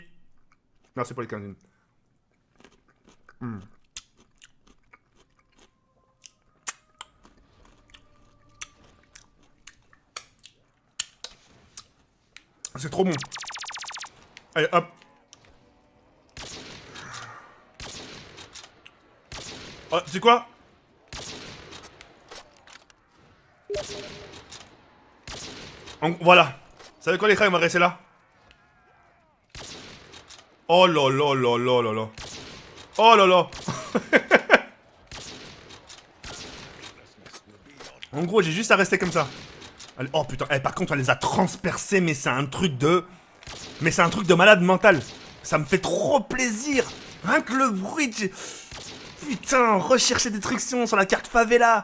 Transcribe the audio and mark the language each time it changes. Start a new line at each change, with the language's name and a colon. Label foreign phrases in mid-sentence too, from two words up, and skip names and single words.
French: Merci pour les 15 000. C'est trop bon. Allez, hop. Oh, tu sais quoi? Voilà. Vous savez quoi, les craies, on va rester là. Oh là là là là là là. Oh là là. En gros, j'ai juste à rester comme ça. Allez, oh putain, par contre, on les a transpercés, mais c'est un truc de... Mais c'est un truc de malade mental. Ça me fait trop plaisir. Rien que le bruit de... Putain, rechercher des trucs sur la carte favela.